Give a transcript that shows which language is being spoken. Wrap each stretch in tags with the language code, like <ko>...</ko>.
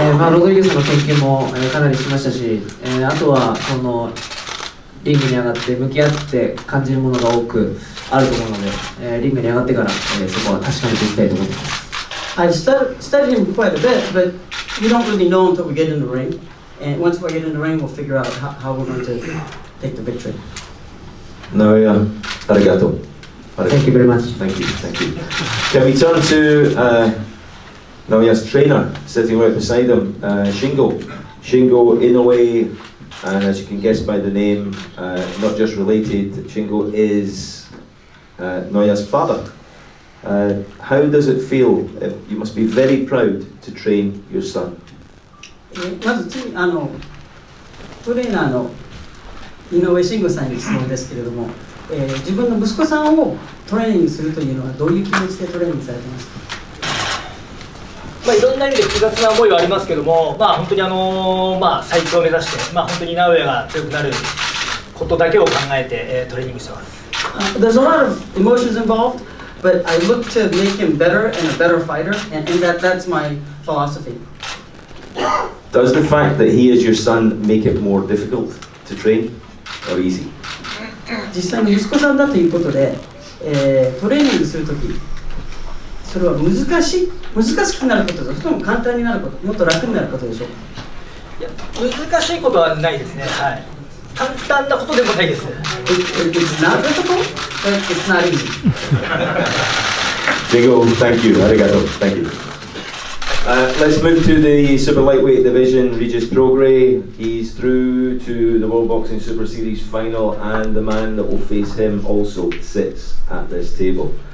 <ja>ロドリゲスの経験も、かなりしましたし、あとはそのリングに上がって向き合って感じるものが多くあると思うので、リングに上がってから、そこは確かめていきたいと思っています。</ja> <en>I've studied him quite a bit, but we don't really know until we get in the ring. And once we get in the ring, we'll figure out how we're going to take the victory. Naoya, arigato. Thank you very much. Thank you. Can we turn to Naoya's trainer, sitting right beside him, Shingo. Shingo Inoue, and as you can guess by the name, not just related, Shingo is Naoya's father. How does it feel? You must be very proud to train your son.</en> <ja>まず次トレーナーの井上慎吾さんに質問ですけれども、自分の息子さんをトレーニングするというのはどういう気持ちでトレーニングされてますか？まあ、いろんな意味で複雑な思いはありますけども、まあ、本当に最強を目指して、まあ、本当に名古屋が強くなることだけを考えて、トレーニングしてます。</ja> <en>There's a lot of emotions involved, but I look to make him better and a better fighter, and that's my philosophy. Does the fact that he is your son make it more difficult to train or easy?</en> <ja>実際に息子さんだということで、トレーニングするとき、それは難しくなることですか、それとも簡単になること、もっと楽になることでしょうか？いや、難しいことはないですね。はい。簡単なことでもないです。</ja> <en>It's not difficult, but it's not easy. Jingo, thank you. Arigato. Thank you. Let's move to the super lightweight division. Regis Prograis, he's through to the World Boxing Super Series final, and the man that will face him also sits at this table.</en>